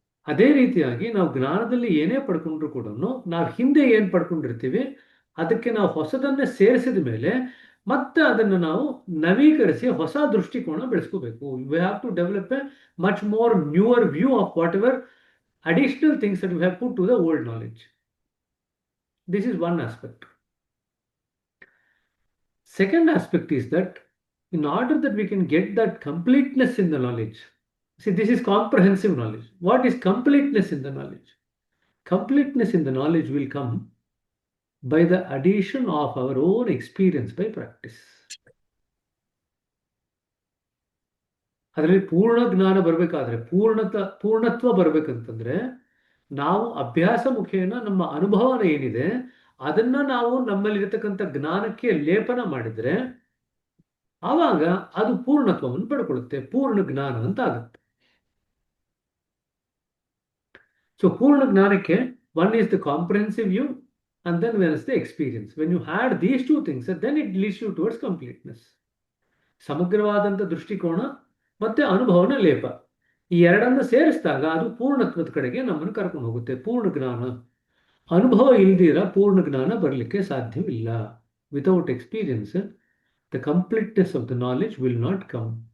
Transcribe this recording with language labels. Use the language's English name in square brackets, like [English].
[Kannada] ಅದೇ ರೀತಿಯಾಗಿ ನಾವು ಜ್ಞಾನದಲ್ಲಿ ಏನೇ ಪಡ್ಕೊಂಡ್ರು ಕೂಡ ನಾವು ಹಿಂದೆ ಏನ್ ಪಡ್ಕೊಂಡಿರ್ತೀವಿ ಅದಕ್ಕೆ ನಾವು ಹೊಸದನ್ನೇ ಸೇರಿಸಿದ ಮೇಲೆ ಮತ್ತೆ ಅದನ್ನು ನಾವು ನವೀಕರಿಸಿ ಹೊಸ ದೃಷ್ಟಿಕೋನ ಬೆಳೆಸ್ಕೋಬೇಕು. [English] We have to develop a much more newer view of whatever additional things that we have put to the old knowledge. This is one aspect. Second aspect is that in order that we can get that completeness in the knowledge, see, this is comprehensive knowledge. What is completeness in the knowledge? Completeness in the knowledge will come by the addition of our own experience by practice. [Kannada] ಅದರಲ್ಲಿ ಪೂರ್ಣ ಜ್ಞಾನ ಬರಬೇಕಾದ್ರೆ ಪೂರ್ಣತ್ವ ಬರಬೇಕಂತಂದ್ರೆ ನಾವು ಅಭ್ಯಾಸ ಮುಖೇನ ನಮ್ಮ ಅನುಭವನ ಏನಿದೆ ಅದನ್ನ ನಾವು ನಮ್ಮಲ್ಲಿರತಕ್ಕಂಥ ಜ್ಞಾನಕ್ಕೆ ಲೇಪನ ಮಾಡಿದ್ರೆ ಆವಾಗ ಅದು ಪೂರ್ಣತ್ವವನ್ನು ಪಡ್ಕೊಳ್ಳುತ್ತೆ, ಪೂರ್ಣ ಜ್ಞಾನ ಅಂತ ಆಗುತ್ತೆ. [English] so [Kannada] ಪೂರ್ಣ ಜ್ಞಾನಕ್ಕೆ [English] one is the comprehensive view and then one is the experience. When you add these two things, then it leads you towards completeness. [Kannada] ಸಮಗ್ರವಾದಂಥ ದೃಷ್ಟಿಕೋನ ಮತ್ತೆ ಅನುಭವನ ಲೇಪ, ಈ ಎರಡನ್ನು ಸೇರಿಸಿದಾಗ ಅದು ಪೂರ್ಣತ್ವದ ಕಡೆಗೆ ನಮ್ಮನ್ನು ಕರ್ಕೊಂಡು ಹೋಗುತ್ತೆ. ಪೂರ್ಣ ಜ್ಞಾನ, ಅನುಭವ ಇಲ್ದಿರ ಪೂರ್ಣ ಜ್ಞಾನ ಬರಲಿಕ್ಕೆ ಸಾಧ್ಯವಿಲ್ಲ. [English] Without experience the completeness of the knowledge will not come.